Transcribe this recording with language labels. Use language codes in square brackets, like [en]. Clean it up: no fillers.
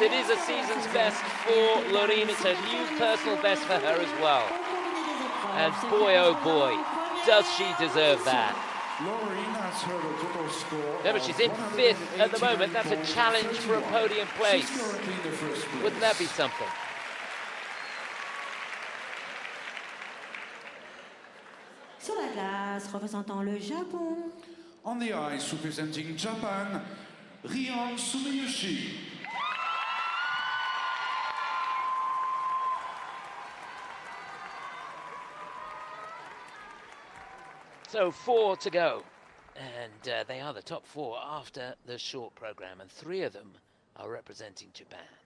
[en] It is a season's best for Lorine. It's a new personal best for her as well. And boy, oh boy, does she deserve that. Lorine has heard a total score. Remember, she's in 5th at the moment. That's a challenge for a podium place. Wouldn't that be something? [fr] Sur la glace, représentant le Japon. [en] On the ice, representing Japan, Rion Sumiyoshi. So 4 to go, and they are the top 4 after the short program, and 3 of them are representing Japan.